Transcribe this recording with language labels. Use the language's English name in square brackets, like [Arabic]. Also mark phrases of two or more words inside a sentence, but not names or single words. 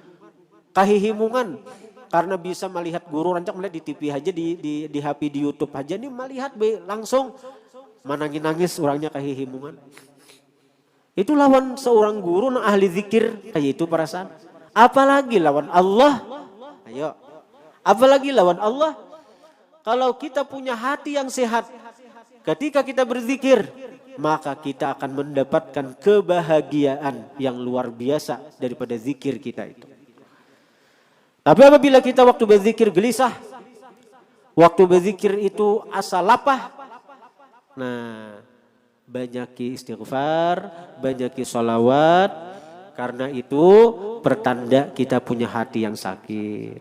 [Indonesian] Karena bisa melihat guru, rancak melihat di TV aja, di HP, di YouTube aja, nih melihat langsung menangis orangnya kahihimungan. Itu lawan seorang guru yang ahli zikir, kayak itu perasaan. Apalagi lawan Allah, ayo. Apalagi lawan Allah, kalau kita punya hati yang sehat, ketika kita berzikir, maka kita akan mendapatkan kebahagiaan yang luar biasa daripada zikir kita itu. Tapi apabila kita waktu berzikir gelisah, waktu berzikir itu [Banjar] asa lapah, [Indonesian] nah banyaki istighfar, banyaki sholawat, karena itu pertanda kita punya hati yang sakit.